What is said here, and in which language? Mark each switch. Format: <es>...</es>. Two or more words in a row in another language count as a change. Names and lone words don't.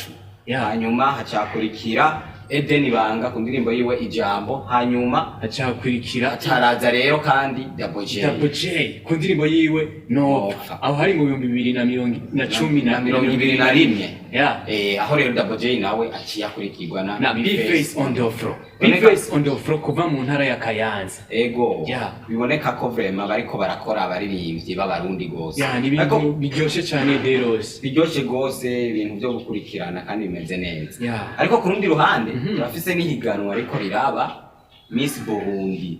<rn>Hanyuma hacakurikira Eden Banga ku ndirimbo yiwe Ijambo. Hanyuma hacakurikira haraza rero kandi Double J ku ndirimbo yiwe Nopfa, aho hari mu 2011. Aho rero Double J nawe aciye akurikirwa na B-Face on the Floor. B-Face on the Floor kuva mu ntara ya Kayanza. Ego biboneka ko vraiment bariko barakora abaririmbyi b'abarundi gose. Nibintu biryoshe cyane Deros, biryoshe gose, ibintu byo gukurikirana kandi bimeze neza. Ariko ku rundi ruhande turafise n'ihiganwa ariko riraba Miss Burundi.</rn>